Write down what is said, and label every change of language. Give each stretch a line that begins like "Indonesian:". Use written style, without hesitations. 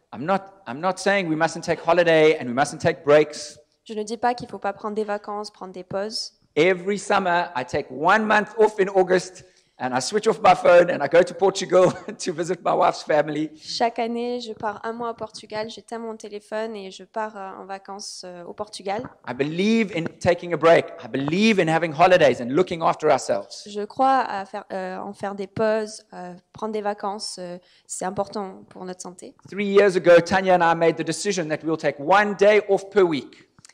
English: I'm not saying we mustn't take holiday and we mustn't take breaks.
French: Je ne dis pas qu'il faut pas prendre des vacances, prendre des pauses.
English: Every summer I take 1 month off in August and I switch off my phone and I go to Portugal to visit my wife's family.
French: Chaque année, je pars 1 mois au Portugal, j'éteins mon téléphone et je pars en vacances au Portugal.
English: I believe in taking a break. I believe in having holidays and looking after ourselves.
French: Je crois à faire des pauses, prendre des vacances, c'est important pour notre santé.
English: 3 years ago, Tanya and I made the decision that we'll take 1 day off per week.